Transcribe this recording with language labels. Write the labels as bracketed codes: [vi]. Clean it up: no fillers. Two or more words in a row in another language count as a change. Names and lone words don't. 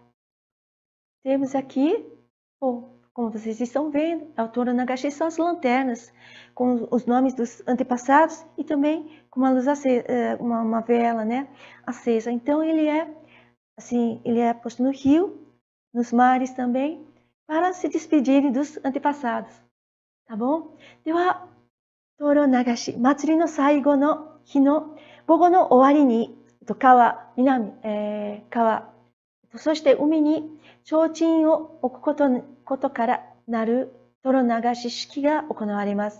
[pt] Temos aqui, como vocês estão vendo, a Touro Nagashi são as lanternas, com os nomes dos antepassados e também com uma luz acesa, uma vela, né, acesa. Então ele é posto no rio, nos mares também, para se despedirem dos antepassados, tá bom? [ja] では、灯籠流し、祭りの最後の日の午後の終わりに、川、そして海に提灯を置くことからなる灯籠流し式が行われます。